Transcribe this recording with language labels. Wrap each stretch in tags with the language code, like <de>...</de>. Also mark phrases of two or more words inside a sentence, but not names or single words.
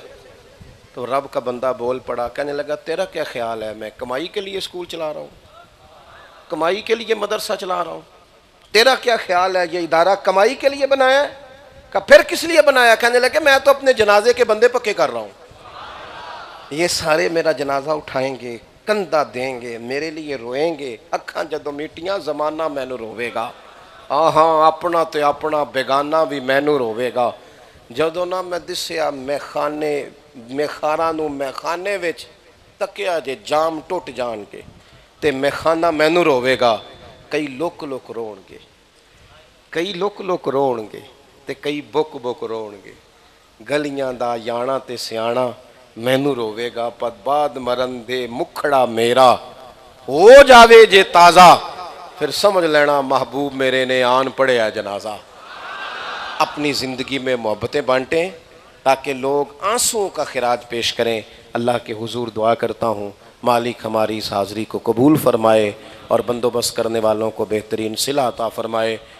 <ur>تو رب کا بندہ بول پڑا، کہنے لگا تیرا کیا خیال ہے میں کمائی کے لیے اسکول چلا رہا ہوں، کمائی کے لیے مدرسہ چلا رہا ہوں؟ تیرا کیا خیال ہے یہ ادارہ کمائی کے لیے بنایا ہے؟ کہ پھر کس لیے بنایا؟ کہنے لگے میں تو اپنے جنازے کے بندے پکے کر رہا ہوں، یہ سارے میرا جنازہ اٹھائیں گے، کندھا دیں گے، میرے لیے روئیں گے،</ur> <pa>اکھاں جدوں میٹیاں زمانہ مینو روے گا، ہاں اپنا تے اپنا بیگانہ بھی مینو روے گا، جدوں نہ میں دسیا میخاراں نوں میخانے وچ تکیا جے جام ٹوٹ جان کے تے میخانہ مینو روے گا، کئی لک لک رون گے، کئی لک لک رون گے تے کئی بک بک رون گے، گلیاں دا یانا تے سیانا مینو روے گا، پت بعد مرن دے مکھڑا میرا ہو جاوے جے تازہ، پھر سمجھ لینا محبوب میرے نے آن پڑیا جنازہ۔</pa> <ur>اپنی زندگی میں محبتیں بانٹیں تاکہ لوگ آنسوؤں کا خراج پیش کریں۔ اللہ کے حضور دعا کرتا ہوں مالک ہماری اس حاضری کو قبول فرمائے اور بندوبست کرنے والوں کو بہترین صلہ عطا فرمائے۔</ur>